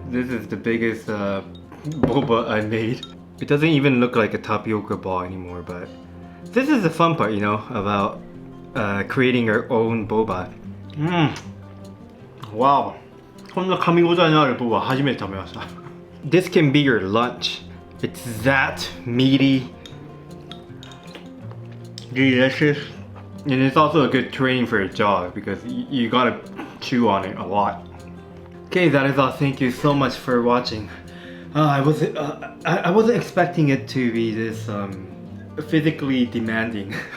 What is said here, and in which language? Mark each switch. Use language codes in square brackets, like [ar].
[en] This is the biggest boba I made. It doesn't even look like a tapioca ball anymore, but this is the fun part, you know, about creating our own boba. Wow. [ja] こんな噛み応えのあるボバ初めて食べました。 [en] This can be your lunch. It's that meaty, delicious, and it's also a good training for your jaw because you gotta chew on it a lot. Okay, that is all. Thank you so much for watching. I wasn't expecting it to be this physically demanding.